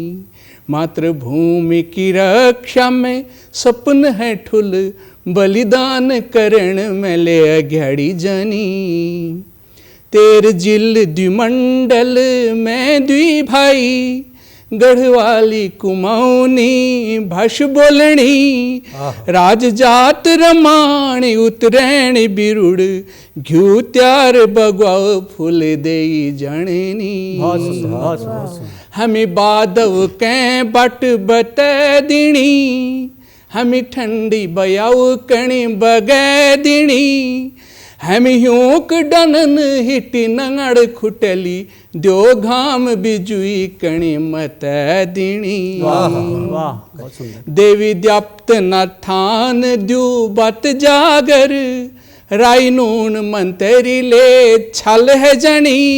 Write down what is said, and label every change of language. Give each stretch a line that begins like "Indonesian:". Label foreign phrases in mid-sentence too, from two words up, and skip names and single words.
Kumaoni: मातृभूमि की रक्षा में सपन है ठुल बलिदान करण में ले अघड़ी जनी। तेर जिल द्विमंडल में द्वि भाई गढ़वाली कुमाऊनी भाष बोलणी। राज जात रमाणी उतरैण बिरुड़ घ्यू त्यार बगवाओ फूल देई जननी।
Hindi: बहुत सुंदर, बहुत सुंदर, बहुत सुंदर।
Kumaoni: हमें बादव कै बट बतै दिणी। हमें ठंडी बयाऊ कणी बगै दिणी। हम ह्योक डनन हिटी नंगड़ खुटली दो घाम बिजुई कणी मत दिणी।
Hindi: वाह वाह, बहुत सुंदर।
Kumaoni: देवी द्याप्त न थान द्यू बत जागर राई नून मंतरी ले छल है जनी।